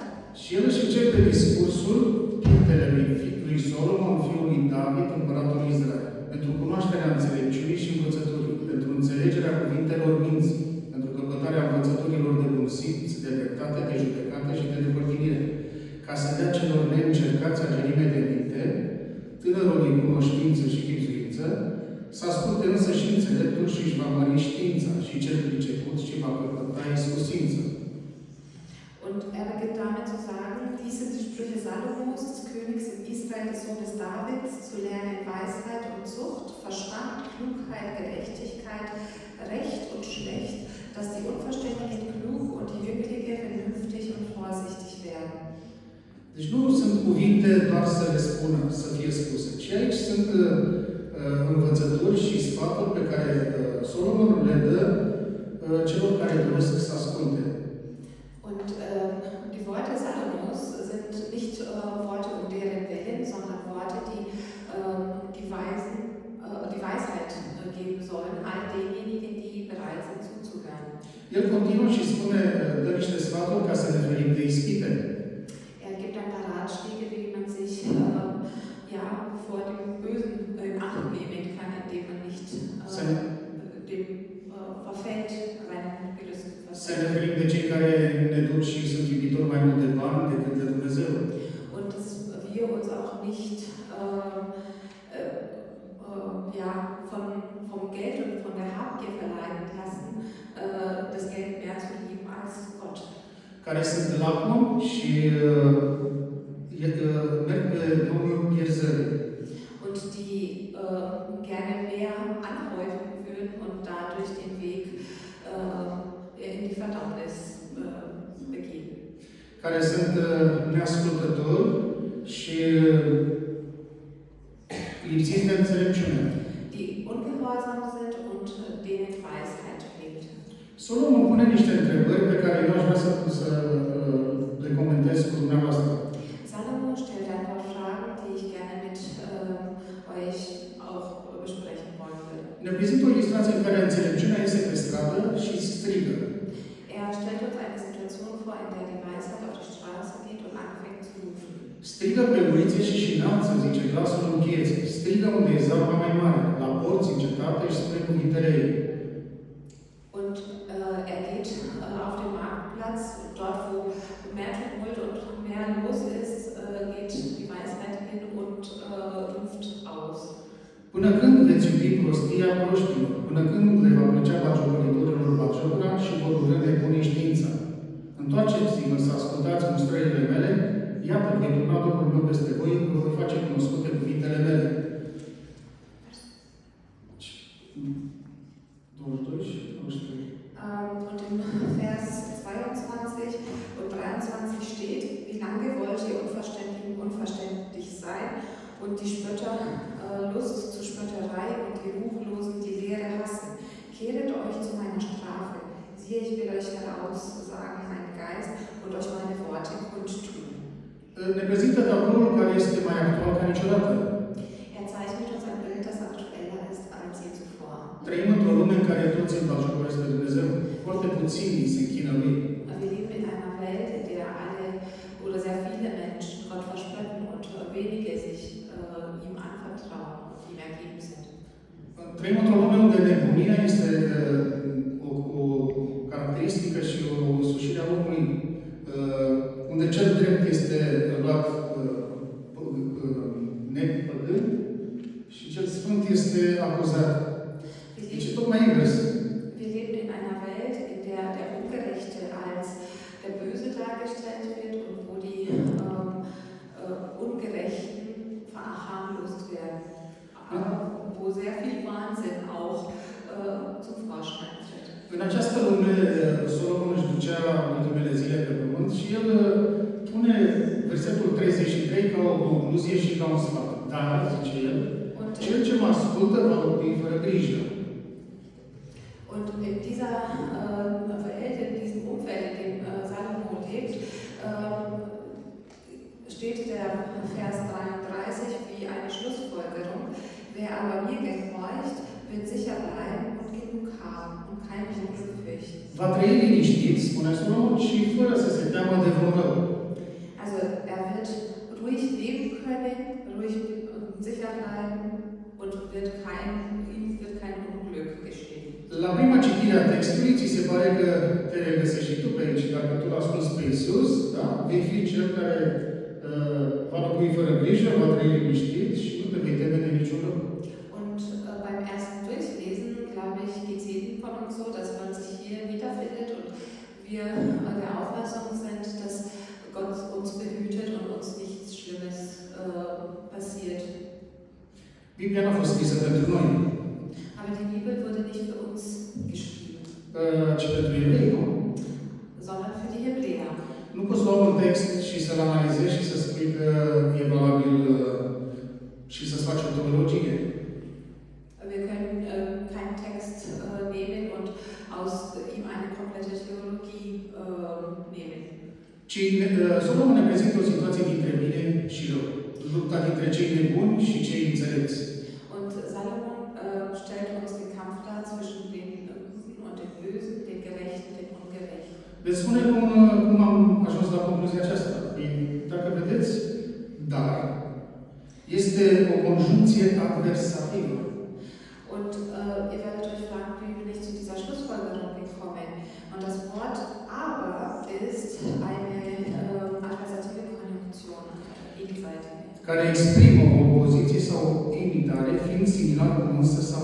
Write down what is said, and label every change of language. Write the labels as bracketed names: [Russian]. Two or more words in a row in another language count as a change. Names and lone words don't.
[Romanian] Și el își începe discursul lui Solomon, fiul lui David, împăratul Israel, pentru cunoașterea înțelepciunii și învățăturii, pentru înțelegerea cuvintelor minții, pentru căpătarea învățăturilor de bun simț, de dreptate, de judecată și de depărtinire, ca să dea celor neîncercați agerime de minte, tânărului cunoștință și chipzuință, să asculte însă și înțeleptul și își va mări știința, și cel priceput și va căpăta iscusință. [German] Und beginnt damit zu sagen, dies sind die Sprüche Salomos, des Königs in Israel, des Sohnes Davids, zu lernen Weisheit und Zucht, Verstand, Klugheit, Gerechtigkeit, Recht und Schlecht, dass die Unverständigen klug und die Jünglinge vernünftig und vorsichtig werden. [Romanian] Deci nu sunt cuvinte doar să le spună, să fie spuse, ci aici sunt învățături și sfaturi pe care Solomon le dă celor care doresc să asculte. [German] Und die Worte Salomos sind nicht Worte um deren Willen, sondern Worte, die die Weisheit geben sollen, all denjenigen, die bereit sind zuzuhören. [Romanian] El continuă și spune, dă niște sfaturi ca să ne ferim de ispite. [German] Er gibt ein paar Ratschläge, wie man sich vor dem Bösen in Acht nehmen kann, indem man nicht dem verfällt seinen Gelüsten. [Romanian] Să ne ferim de cei care ne duc și sunt iubitori mai mult de bani decât de Dumnezeu. [German] Und dass wir uns auch nicht vom Geld und von der Habgier verleiten lassen, das Geld mehr zu lieben als Gott. [Romanian] Care sunt lacom și merg pe drumul pierzării. [German] Und die gerne mehr anhäufen würden und dadurch den Weg in die Verdammnis begeben. [Romanian] Care sunt neascultători și lipsiți de înțelepciune. [German] Die ungehorsam sind und denen Weisheit fehlt. [Romanian] Solomon pune niște întrebări pe care eu aș vrea să le comentez cu dumneavoastră. [German] Salomo stellt ein paar Fragen, die ich gerne mit euch auch besprechen wollen würde. [Romanian] Ne prezintă o ilustrație în care înțelepciunea este pe stradă și strigă. [German] Er stellt uns eine Situation vor, in der die Weisheit auf die Straße geht und anfängt zu rufen. [Romanian] Strigă pe ulițe și înalță, zice glasul în piețe. Strigă unde e zarva mai mare, la porți în cetate și spune cuvintele ei. [German] Und er geht auf den Marktplatz, dort wo mehr Tumult und mehr los ist, geht die Weisheit hin und ruft aus. [Romanian] Până când veți iubi prostia proștilor? Până când le va plăcea batjocuritorilor batjocura și vor urâde bunii știința? Întoarceți-vă să ascultați mustrările mele, iată, voi turna Duhul meu peste voi, vă voi face cunoscute cuvintele mele. 22 și 23. [German] Und im Vers 22 und 23 steht, wie lange wollt ihr Unverständigen unverständlich sein und die Spötter Lust zur Spötterei und die Ruchlosen die Lehre hassen. Kehret euch zu meiner Strafe. Siehe, ich will euch heraussagen meinen Geist und euch meine Worte kundtun. [Romanian] Ne prezintă tabloul care este mai actual ca niciodată. [German] Er zeichnet uns ein Bild, das aktueller ist als je zuvor. [Romanian] Trăim într-o lume în care toți îl batjocoresc pe Dumnezeu. Foarte puțini se închină lui. [German] Wir leben in einer Welt, in der alle oder sehr viele Menschen Gott verspötten und wenige sich ihm anvertrauen und ihm ergeben sind. [Romanian] Trăim într-o lume unde nebunia este o caracteristică și o însușire a omului, unde cel drept este luat nepăgân și cel sfânt este acuzat. Deci e tocmai invers. [German] Wir leben in einer Welt, in der der Ungerechte als der Böse dargestellt wird und wo die Ungerechten verharmlost werden. Wo sehr viel Wahnsinn auch zum Vorschein tritt. [Romanian] În această lume, Solomon își ducea ultimele zile pe pământ și el pune versetul 33 ca o concluzie și ca un sfat. Dar, zice el, cel ce mă ascultă va locui fără grijă. [German] Und in dieser Welt, in diesem Umfeld, in dem Salomo lebt, steht der Vers 33 wie eine Schlussfolgerung. Wer aber mir gehorcht, wird sicher bleiben und genug haben und kein Unglück fürchten. [Romanian] Va trăi liniștit, spune Solomon, și fără să se teamă de vreun rău. [German] Also er wird ruhig leben können, ruhig und sicher bleiben und ihm wird kein Unglück geschehen. [Romanian] La prima citire a textului, ți se pare că te regăsești și tu pe aici. Dacă tu l-asculți pe Iisus, da? Vei fi cel care va locui fără grijă, va trăi liniștit și nu te vei teme de niciun lucru. [German] Und beim ersten Durchlesen, glaube ich, geht es jedem von uns so, dass man sich hier wiederfindet und wir der Auffassung sind, dass Gott uns behütet und uns nichts Schlimmes passiert. [Romanian] Biblia nu a fost scrisă pentru noi, [German] Aber die Bibel wurde nicht für uns geschrieben, [Romanian] ci pentru evrei, nu? [German] sondern für die Hebräer. [Romanian] Nu poți lua un text și să-l analizezi și să spui că e valabil și să-ți faci o teologie. [German] Wir können keinen Text nehmen und aus ihm eine komplette Theologie nehmen. [Romanian] Ci Solomon ne prezintă o situație dintre bine și rău. Lupta dintre cei nebuni și cei înțelepți. [German] Und Salomon stellt uns den Kampf dar zwischen den Guten und den Bösen, den Gerechten, den Ungerechten. [Romanian] Veți spune cum am ajuns la concluzia aceasta. Dacă vedeți, dar este o conjuncție adversativă. [German] Und ihr werdet euch fragen, wie bin ich zu dieser Schlussfolgerung gekommen? Und das Wort aber ist eine adversative Konjunktion, gegenseitig. [Romanian] Care exprimă o opoziție sau o imitare, fiind similar cu un